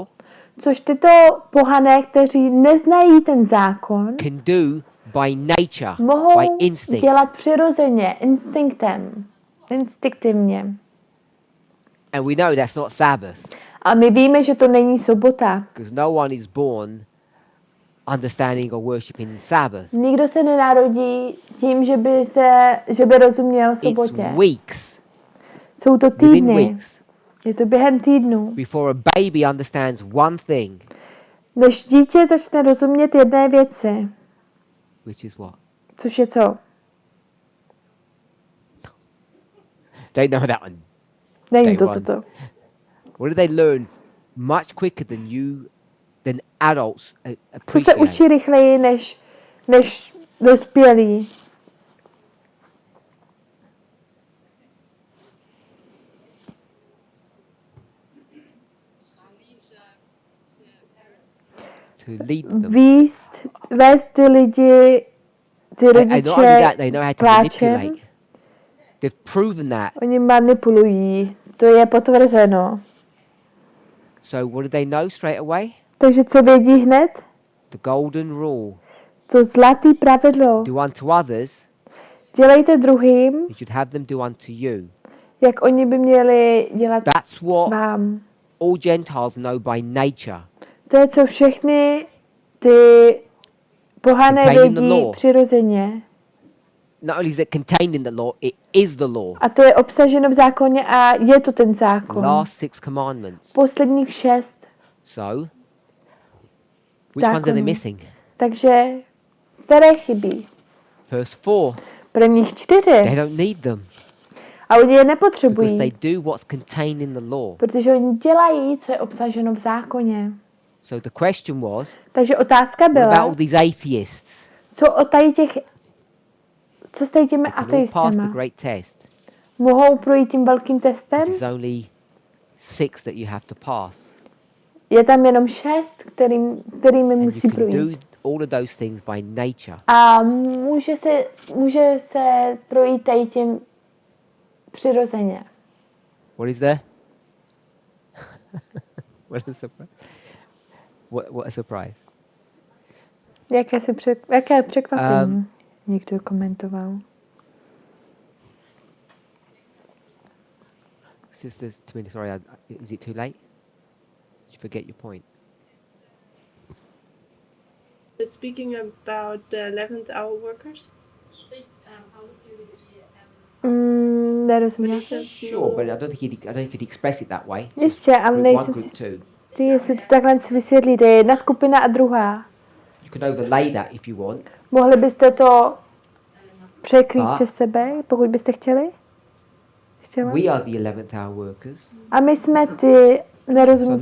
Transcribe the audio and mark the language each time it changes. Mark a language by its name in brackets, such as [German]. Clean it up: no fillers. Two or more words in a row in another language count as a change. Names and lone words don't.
[Czech] což tyto pohané, kteří neznají ten zákon, [English] can do by nature, by [Czech] mohou [English] instinct. [Czech] dělat přirozeně, instinktivně. [English] And we know that's not Sabbath [Czech] A my víme, že to není sobota. [English] because no one is born understanding or worshipping Sabbath. [Czech] Nikdo se nenarodí tím, že by rozuměl sobotě. [English] It's weeks, [Czech] Jsou to [English] within [Czech] týdny. [English] weeks, [Czech] Je to během týdnů. [English] before a baby understands one thing, [Czech] Než dítě začne rozumět jedné věci, [English] which is what? [Czech] což je co? [English] They know that one. [Czech] Není [English] Day [Czech] to [English] one. [Czech] toto. [English] What do they learn much quicker than adults [Czech] Co se [English] appreciate? [Czech] učí rychleji než dospělí? [English] To lead them. [Czech] Vést ty lidi, ty [English] And not only [Czech] rodiče [English] that, they know how to [Czech] pláčem. [English] manipulate. They've proven that. [Czech] Oni manipulují. To je potvrzeno. [English] So what do they know straight away? [Czech] Takže co vědí hned? [English] The golden rule. [Czech] To zlatý pravidlo. [English] Do unto others, [Czech] Dělejte druhým, [English] you should have them do unto you. [Czech] jak oni by měli dělat [English] That's what [Czech] vám. [English] all Gentiles know by nature. [Czech] To je, co všechny ty pohané [English] Contained in the [Czech] vědí [English] law. [Czech] přirozeně. [English] Not only is it contained in the law, it is the law. [Czech] A to je obsaženo v zákoně a je to ten zákon. [English] Last 6 commandments. [Czech] Posledních 6. [English] So, which ones are they [Czech] Zákonů. [English] missing? [Czech] Takže, které chybí? [English] First 4. [Czech] Prvních 4. [English] They don't need them [Czech] A oni je [English] because [Czech] nepotřebují, [English] they do what's contained in the law. [Czech] protože oni dělají, co je obsaženo v zákoně. [English] So the question was, [Czech] Takže otázka [English] what about [Czech] byla, [English] all these atheists? [Czech] co s těmi [English] They can all pass the [Czech] ateistama? [English] great test. [Czech] Mohou projít tím velkým testem? [English] There's only 6 that you have to pass. [Czech] Je tam jenom 6, kterými [English] And [Czech] musí [English] you can [Czech] projít. [English] do all of those things by nature. [Czech] A může se projít tady tím přirozeně. [English] What is there? What a surprise! What a surprise! [Czech] Jaké překvapení? Někdo komentoval. [English] Sister Tamina, sorry, is it too late? Did you forget your point? Speaking about the 11th hour workers. [German] Spricht Paulus über die [Czech] Nerozuměla jsem. [English] Sure, but I don't think he'd express it that way. [Czech] Jistě, ale [English] Group [Czech] nejsem [English] one, group [Czech] si [English] two. [Czech] jistý, jestli to takhle vysvětlíte. Jedna skupina a druhá. [English] You can overlay that if you want. [Czech] Mohli byste to překrýt přes sebe, pokud byste chtěli? [English] We are the 11th hour workers. [Czech] A my jsme ty, nerozumím,